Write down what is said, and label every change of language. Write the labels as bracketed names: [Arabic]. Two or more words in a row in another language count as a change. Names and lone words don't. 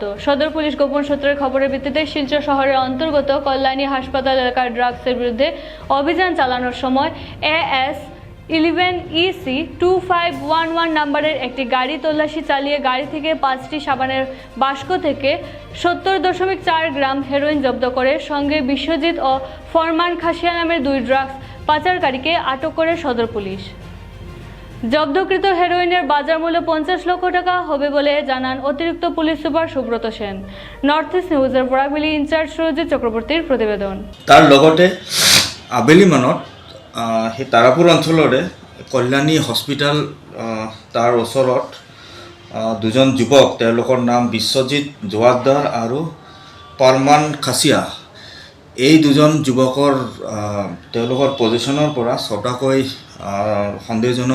[Bangla] সদর পুলিশ গোপন সূত্রের খবরের ভিত্তিতে শিলচর শহরের অন্তর্গত কল্যাণী হাসপাতাল এলাকার ড্রাগসের বিরুদ্ধে অভিযান চালানোর সময় AS 11 EC 2511 নম্বরের একটি গাড়ি তল্লাশি চালিয়ে গাড়ি থেকে 5টি সাবানের বাস্ক থেকে 70.4 গ্রাম হেরোইন জব্দ করে সঙ্গে বিশ্বজিৎ ও ফরমান খাসিয়া নামের 2 ড্রাগস পাচারকারীকে আটক করে সদর পুলিশ। জব্দকৃত হেরোইনের বাজার মূল্য 50 লক্ষ টাকা হবে বলে জানান অতিরিক্ত পুলিশ সুপার সুব্রত সেন। নর্থ ইস্ট নিউজের বরাকভেলি ইনচার্জ সুরজিৎ চক্রবর্তীর প্রতিবেদন। [Assamese] তাৰ লগতে আবেলি মানত সেই তাৰাপুৰ অঞ্চলৰে কল্যাণী হস্পিটেল তাৰ ওচৰত দুজন যুৱক, তেওঁলোকৰ নাম বিশ্বজিৎ জোৱাৰদাৰ আৰু ফৰমান খাচিয়া, এই দুজন যুৱকৰ তেওঁলোকৰ পজিশ্যনৰ পৰা ছটাকৈ সন্দেহজনক